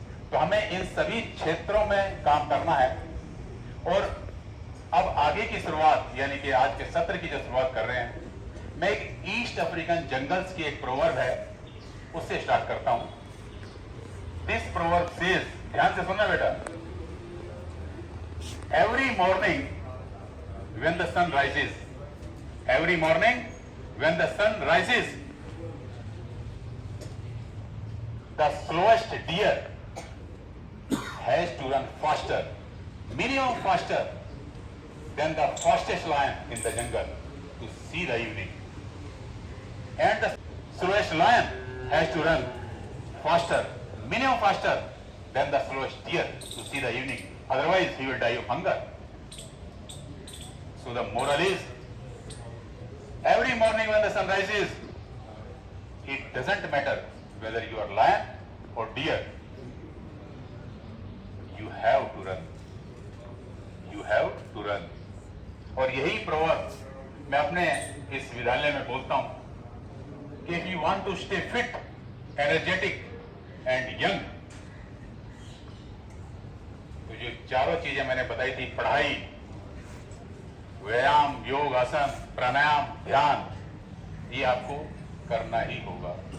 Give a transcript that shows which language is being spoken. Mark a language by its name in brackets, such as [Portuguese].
[Hindi] तो हमें इन सभी क्षेत्रों में काम करना है। और अब आगे की शुरुआत यानी कि आज के सत्र की जो शुरुआत कर रहे हैं, मैं एक ईस्ट अफ्रीकन जंगल्स की एक प्रोवर्ब है उससे स्टार्ट करता हूं। [English] this proverb says, [Hindi] ध्यान से सुनना बेटा, [English] Every morning when the sun rises, every morning when the sun rises, the slowest deer has to run faster, minimum faster than the fastest lion in the jungle to see the evening. And the slowest lion has to run faster, minimum faster than the slowest deer to see the evening. Otherwise, he will die of hunger. So the moral is, every morning when the sun rises, it doesn't matter whether you are lion or deer, you have to run. You have to run. [Hindi] और यही proverb मैं अपने इस विद्यालय में बोलता हूं कि [English] if you want to stay fit, energetic and young, [Hindi] तो जो चारों चीजें मैंने बताई थी, पढ़ाई, व्यायाम, योग, आसन, प्राणायाम, ध्यान, ये आपको करना ही होगा।